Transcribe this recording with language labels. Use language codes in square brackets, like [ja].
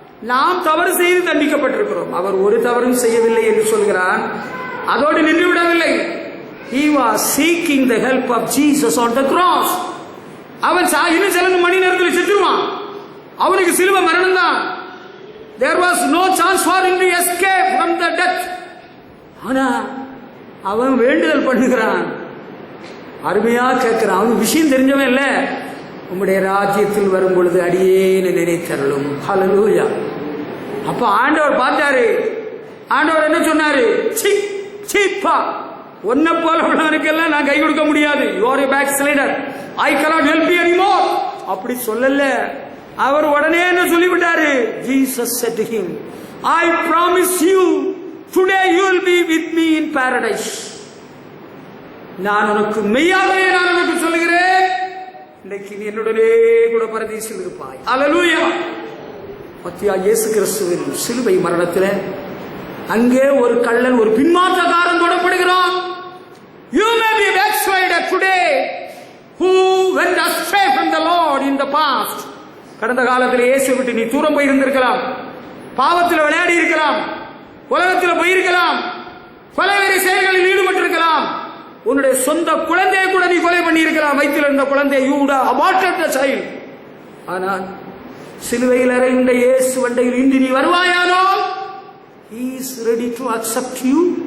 [ta] நாம் தவறு செய்து தண்டிக்கப்பட்டிருக்கிறோம், அவர் ஒரு தவறும் செய்யவில்லை என்று சொல்கிறான். அதோடு நின்று விடவில்லை. [en] He was seeking the help of Jesus on the cross. [ta] அவன் இன்னும் சில மணி நேரத்தில் செத்துருவான். அவனுக்கு சிலுவை மரணம் தான். [en] There was no chance for him to escape from the death. [ta] ஆனா அவன் வேண்டுதல் பண்ணுகிறான், அருமையா கேட்கிறான். அவன் விஷயம் தெரிஞ்சவன் இல்ல. உம்முடைய ராஜ்யத்தில் வரும் பொழுது அடியேனை நினைத்தருளும். ஹல்லேலூயா. அப்ப ஆண்டவர் பார்த்தாரு. ஆண்டவர் என்ன சொன்னாரு? சீப்பா, ஒன்ன போல உள்ளவனுக்கெல்லாம் நான் கை கொடுக்க முடியாது. [en] You are a backslider. I cannot help you anymore. [ta] அப்படி சொல்லல. அவர் உடனே என்ன சொல்லிவிட்டாரு? [en] Jesus said to him, I promise you today you will be with me in paradise. [ta] நான் உனக்கு மெய்யாகவே நான் உனக்கு சொல்லுகிறேன், இன்னைக்கு நீ என்னுடனே கூட பரதீசில் இருப்பாய். ஹல்லேலூயா. பத்தியா இயேசு கிறிஸ்துவின் சிலுவை மரணத்தில் அங்கே ஒரு கள்ளன், ஒரு பின்மாற்றக்காரன் தொடப்படுகிறான். [en] You may be a backslider today who went astray from the Lord in the past. [ta] கடந்த காலத்தில் இயேசு விட்டு நீ தூரம் போயிருந்திருக்கலாம், பாவத்தில் விளையாடி இருக்கலாம், உலகத்தில் போயிருக்கலாம், கொலைவெறி செயல்களில் ஈடுபட்டிருக்கலாம், உன்னுடைய சொந்த குழந்தையை கூட நீ கொலை பண்ணி இருக்கலாம். வயிற்றில் இருந்த குழந்தை, [en] you would have aborted the child. [ta] ஆனால் சிலுவையில் அறைந்த இயேசு வண்டையில் இன்று நீ வருவாயானோ, [en] he is ready to accept you.